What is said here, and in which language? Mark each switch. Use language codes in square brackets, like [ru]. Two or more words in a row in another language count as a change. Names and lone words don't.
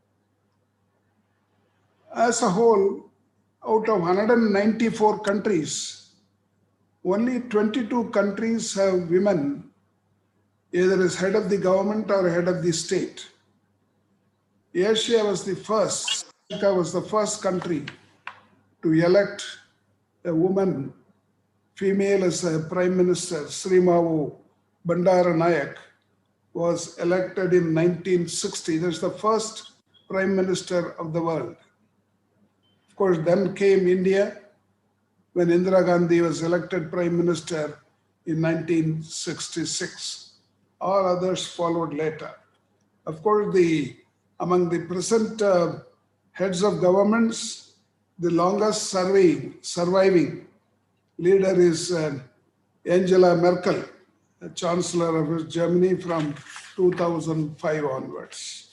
[en] As a whole, out of 194 countries, only 22 countries have women either as head of the government or head of the state. Asia was the first, Zika was the first country to elect a woman, female as a prime minister. Srimavu Bandaranayak was elected in 1960. That's the first prime minister of the world. Of course, then came India when Indira Gandhi was elected prime minister in 1966. All others followed later. Of course, among the present heads of governments, the longest surviving leader is Angela Merkel, Chancellor of Germany from 2005 onwards.